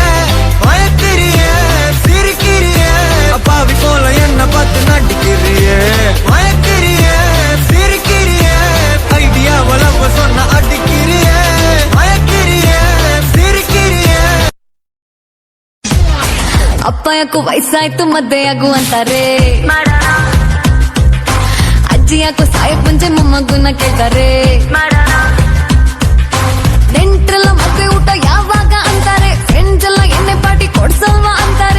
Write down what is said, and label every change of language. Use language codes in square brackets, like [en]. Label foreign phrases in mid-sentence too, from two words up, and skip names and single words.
[ta] மயக்கிறியே சிரிக்கிறியே அப்பாவி போல என்ன பார்த்து நடிக்கிறியே. மயக்கிறியே சிரிக்கிறியே ஐடியாவல சொன்ன அடிக்கிறியே. மயக்கிறியே சிரிக்கிறியே. [kn] ಅಪ್ಪ ಯಾಕೋ ವಯಸ್ಸಾಯ್ತು ಮದ್ದೆ ಆಗು ಅಂತಾರೆ, ಅಜ್ಜಿ ಯಾಕೋ ಸಾಯಕ್ ಮುಂಚೆ ಮೊಮ್ಮಗುನ ಕೇಳ್ತಾರೆ, ನೆಂಟ್ರೆಲ್ಲ ಮದ್ವೆ ಊಟ ಯಾವಾಗ ಅಂತಾರೆ, ಫ್ರೆಂಡ್ಸ್ ಎಲ್ಲ ಎಣ್ಣೆ ಪಾರ್ಟಿ ಕೊಡ್ಸಲ್ವಾ ಅಂತಾರೆ.